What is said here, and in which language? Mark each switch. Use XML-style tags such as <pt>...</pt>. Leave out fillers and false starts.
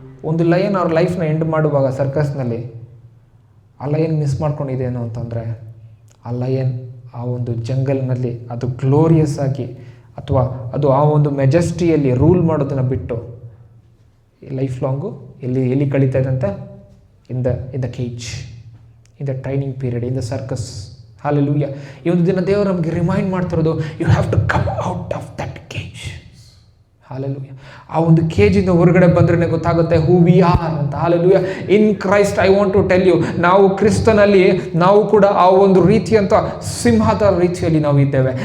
<kn>ಒಂದು ಲಯನ್ ಅವ್ರ ಲೈಫ್ನ ಎಂಡ್ ಮಾಡುವಾಗ ಸರ್ಕಸ್ನಲ್ಲಿ ಆ ಲಯನ್ ಮಿಸ್ ಮಾಡ್ಕೊಂಡಿದ್ದೇನು ಅಂತಂದರೆ, ಆ ಲಯನ್ ಆ ಒಂದು ಜಂಗಲ್ನಲ್ಲಿ ಅದು ಗ್ಲೋರಿಯಸ್ ಆಗಿ ಅಥವಾ ಅದು ಆ ಒಂದು ಮೆಜೆಸ್ಟಿಯಲ್ಲಿ ರೂಲ್ ಮಾಡೋದನ್ನು ಬಿಟ್ಟು ಲೈಫ್ ಲಾಂಗು ಎಲ್ಲಿ ಕಳೀತಾ ಇದ್ದಂತೆ?</kn> <en>in the cage, in the training period, in the circus. Hallelujah.</en> <kn>ಈ ಒಂದು ದಿನ ದೇವರು ನಮಗೆ ರಿಮೈಂಡ್ ಮಾಡ್ತಿರೋದು,</kn> <en>You have to come out of that cage. Hallelujah.</en> <kn>ಆ ಒಂದು ಕೇಜಿಂದ ಹೊರಗಡೆ ಬಂದ್ರೆ ಗೊತ್ತಾಗುತ್ತೆ</kn> <en>who we are</en> <kn>ಅಂತ. Hallelujah.</kn> <en>in Christ I want to tell you,</en> <kn>ನಾವು ಕ್ರಿಸ್ತನಲ್ಲಿ ನಾವು ಕೂಡ ಆ ಒಂದು ರೀತಿಯಂತ ಸಿಂಹದ ರೀತಿಯಲ್ಲಿ ನಾವು ಇದ್ದೇವೆ.</kn>